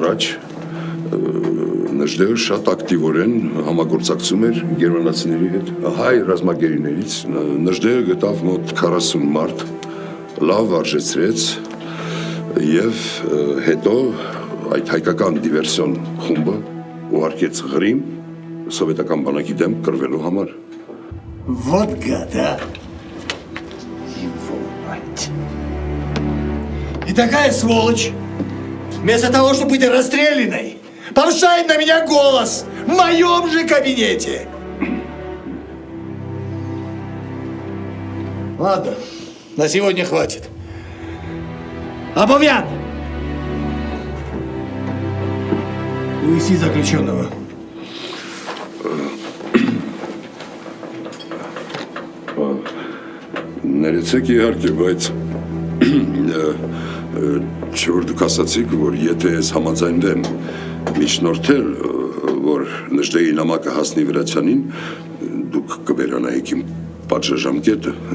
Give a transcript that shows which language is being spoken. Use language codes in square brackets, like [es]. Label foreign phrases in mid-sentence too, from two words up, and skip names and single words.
[hy] առաջ Նժդեը շատ ակտիվորեն համագործակցում էր գերմանացիների հետ, հայ ռազմագերիներից։ Նժդեը գտավ մոտ 40 մարդ, լավ արժեցրեց եւ հետո այդ հայկական դիվերսիոն խումբը ուղարկեց Ղրիմ սովետական բանակի դեմ կռվելու համար։ [ru] Вот гада. И такая сволочь, вместо того, чтобы быть расстрелянной, повышает на меня голос в моем же кабинете. Ладно, на сегодня хватит. Абовян! Увези заключенного. [hy] Ներեցեք իհարկե, բայց Չէ որ դուք ասացիք, որ եթե ես համաձայնեմ միջնորդել, որ Նժդեի նամակը հասնի Վրացյանին, դուք կվերանայիք իմ պատժաժամկետը։